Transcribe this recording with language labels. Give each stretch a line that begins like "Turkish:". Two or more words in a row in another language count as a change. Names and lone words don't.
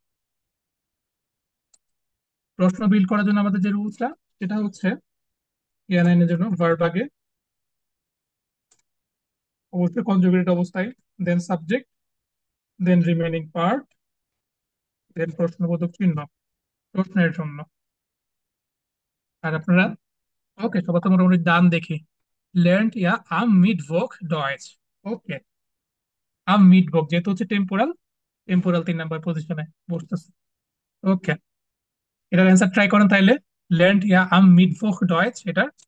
Bangla: প্রশ্ন বিল্ড করার জন্য আমাদের যে রুলসটা সেটা হচ্ছে ইয়ানাইনের জন্য ভার্ব আগে, অবশ্যই কনজুগেটেড অবস্থায়, দেন সাবজেক্ট, দেন
English: remaining part,
Bangla: দেন প্রশ্নবোধক চিহ্ন প্রশ্নের জন্য। আর আপনারা ওকে, সবার তো মোটামুটি ডান দেখি।
German: lernt ja am Mittwoch Deutsch.
Bangla: ওকে, আম মিটবক যেহেতু হচ্ছে টেম্পোরাল, টেম্পোরাল 3 নাম্বার পজিশনে বসতেছে। ওকে, এটার অ্যান্সার ট্রাই করেন তাইলে।
German: lernt ja am Mittwoch Deutsch এটা।